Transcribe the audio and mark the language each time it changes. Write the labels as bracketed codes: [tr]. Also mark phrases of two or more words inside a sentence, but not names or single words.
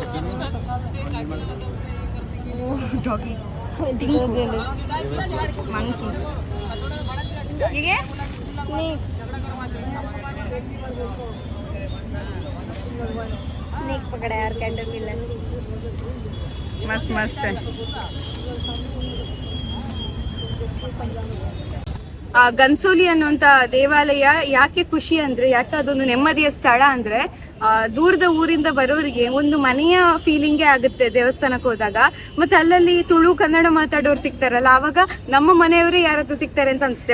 [hi] वो [en] doggy monkey, [hi] ये स्नेक पकड़ा यार, कैंडल मिला, मस्त मस्त है. [kn] ಗನ್ಸೋಲಿ ಅನ್ನುವಂಥ ದೇವಾಲಯ ಯಾಕೆ ಖುಷಿ ಅಂದರೆ, ಯಾಕೆ ಅದೊಂದು ನೆಮ್ಮದಿಯ ಸ್ಥಳ ಅಂದರೆ, ದೂರದ ಊರಿಂದ ಬರೋರಿಗೆ ಒಂದು ಮನೆಯ ಫೀಲಿಂಗೇ ಆಗುತ್ತೆ ದೇವಸ್ಥಾನಕ್ಕೆ ಹೋದಾಗ. ಮತ್ತು ಅಲ್ಲಲ್ಲಿ ತುಳು ಕನ್ನಡ ಮಾತಾಡೋರು ಸಿಗ್ತಾರಲ್ಲ, ಆವಾಗ ನಮ್ಮ ಮನೆಯವರೇ ಯಾರಾದ್ರೂ ಸಿಗ್ತಾರೆ ಅಂತ ಅನಿಸುತ್ತೆ.